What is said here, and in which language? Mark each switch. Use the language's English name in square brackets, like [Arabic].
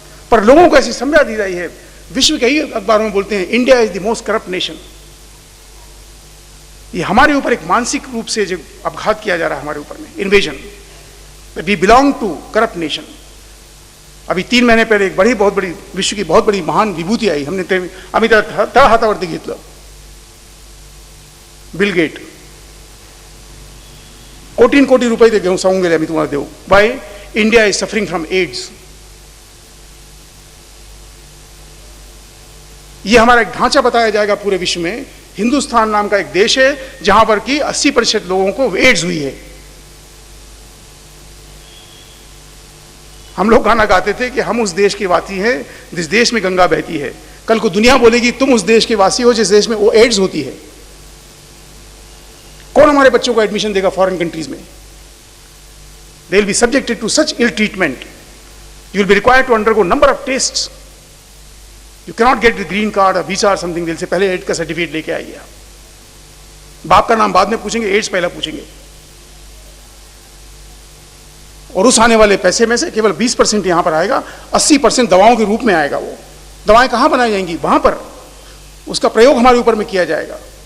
[Hindi] पर लोगों को ऐसी समझा दी रही है, विश्व के ही अखबारों में बोलते हैं [English] India is the most corrupt nation. [Hindi] ये हमारे ऊपर एक मानसिक रूप से जो अपघात किया जा रहा है हमारे ऊपर में, invasion. [English] We belong to corrupt nation. [Hindi] अभी 3 महीने पहले एक बहुत बड़ी विश्व की बहुत बड़ी महान विभूति आई. [Marathi] हमने आम्ही त्या हातावरती घेतलं, बिल गेट. कोटी रुपये ते घेऊन सांगून गेले, आम्ही तुम्हाला देऊ. [English] By India is suffering from AIDS. [Hindi] ये हमारा एक ढांचा बताया जाएगा पूरे विश्व में. हिंदुस्तान नाम का एक देश है जहां पर कि 80% लोगों को एड्स हुई है. हम लोग गाना गाते थे कि हम उस देश के वासी हैं जिस देश में गंगा बहती है. कल को दुनिया बोलेगी तुम उस देश के वासी हो जिस देश में वो एड्स होती है. कौन हमारे बच्चों को एडमिशन देगा फॉरेन कंट्रीज में? [English] They will be subjected to such ill treatment. You will be required to undergo number of tests. You cannot get the green card or visa or something. [Hindi] दिल से पहले एड्स का certificate लेके आइए आप. बाप का नाम बाद में पूछेंगे, एड्स पहला पूछेंगे. और उस आने वाले पैसे में से केवल 20% यहां पर आएगा, 80% दवाओं के रूप में आएगा. वो दवाएं कहां बनाई जाएंगी? वहां पर उसका प्रयोग हमारे ऊपर में किया जाएगा.